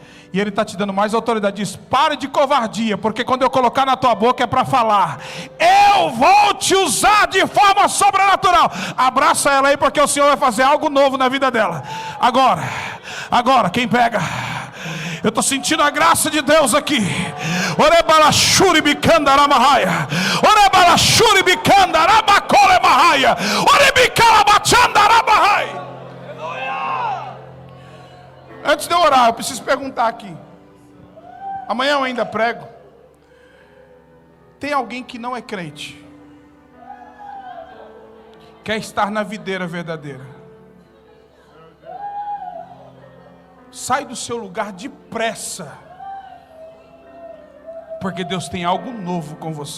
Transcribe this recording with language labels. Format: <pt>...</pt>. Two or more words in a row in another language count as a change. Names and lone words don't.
<pt>E Ele está te dando mais autoridade. Diz: pare de covardia, porque quando eu colocar na tua boca é para falar. Eu vou te usar de forma sobrenatural. Abraça ela aí, porque o Senhor vai fazer algo novo na vida dela. Agora, quem pega? Eu estou sentindo a graça de Deus aqui. Orebalashuri bikandaramahaya. Orebalashuri bikandaramakolemahaya. Orebicalabachandaramahaya. Antes de eu orar, eu preciso perguntar aqui. Amanhã eu ainda prego. Tem alguém que não é crente, quer estar na videira verdadeira? Sai do seu lugar depressa, porque Deus tem algo novo com você.</pt>